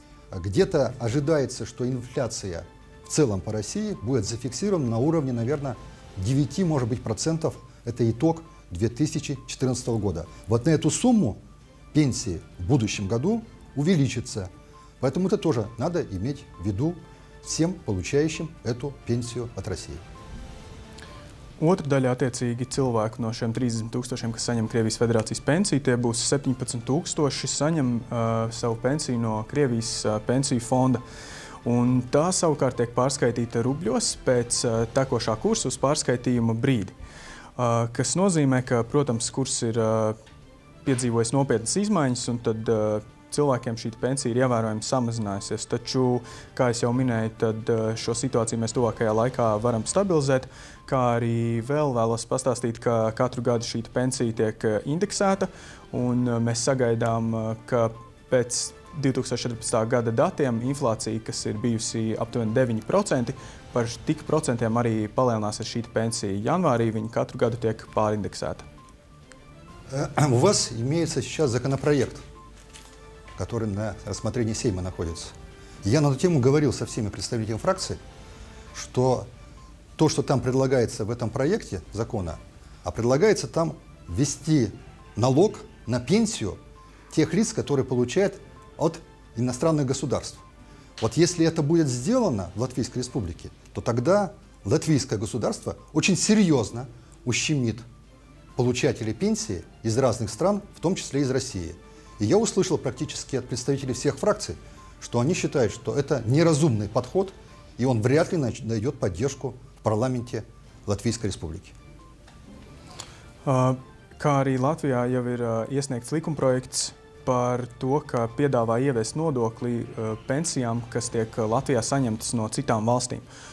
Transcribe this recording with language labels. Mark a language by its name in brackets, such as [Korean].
[Russian] Где-то ожидается, что инфляция в целом по России будет зафиксирована на уровне, наверное, 9, может быть, процентов. Это итог 2014 года. Вот на эту сумму пенсии в будущем году увеличится. Поэтому это тоже надо иметь в виду всем получающим эту пенсию от России. [Latvian] Otra daļa attiecīgi cilvēku no šiem 30,000, kas saņem Krievijas Federācijas pensiju, tie būs 17,000 saņem savu pensiju no Krievijas pensiju fonda. Un tā savukārt tiek pārskaitīta rubļos pēc tekošā kursa uz pārskaitījuma brīdi. Kas nozīmē, ka, protams, kurs ir piedzīvojis nopietnas izmaiņas, un tad cilvēkiem šī pensija ir ievērojami samazinājusies. Taču, kā es jau minēju, tad šo situāciju mēs tuvākajā laikā varam stabilizēt, kā arī vēl vēlos pastāstīt, ka katru gadu šī pensija tiek indeksēta, un mēs sagaidām, ka pēc 2014. gada datiem inflācija, kas ir bijusi aptuveni 9%, par tik procentiem arī palielināsies šī pensija. Janvārī viņa katru gadu tiek pārindeksēta. [Russian] У вас имеется сейчас законопроект, который на рассмотрении Сейма находится. Я на эту тему говорил со всеми представителями фракции, что то, что там предлагается в этом проекте закона, а предлагается там ввести налог на пенсию тех лиц, которые получают от иностранных государств. Вот если это будет сделано в Латвийской Республике, то тогда латвийское государство очень серьезно ущемит получателей пенсии из разных стран, в том числе из России. И я услышал практически от представителей всех фракций, что они считают, что это неразумный подход, и он вряд ли найдет поддержку в парламенте Латвийской Республики. [Latvian] Kā arī Latvijā jau ir iesniegts likumprojekts par to, ka piedāvā ieviest nodokli pensijām, kas tiek Latvijā saņemtas no citām valstīm.